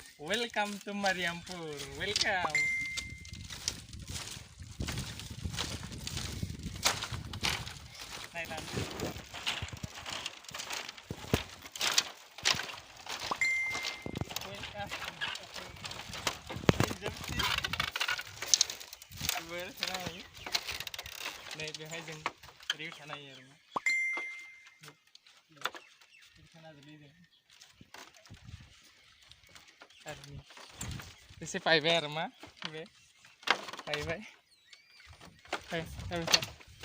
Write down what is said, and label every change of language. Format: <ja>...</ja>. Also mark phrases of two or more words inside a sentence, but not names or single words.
<en>Welcome to Mariampur. Welcome. Thailand. Welcome. Jepsi. Abar sana.</en> <brx>Nih बेहाय जों रेव थानाय आरो मा थाना जलि जों आरो एसे पाइबाय आरो मा बे पाइबाय</brx>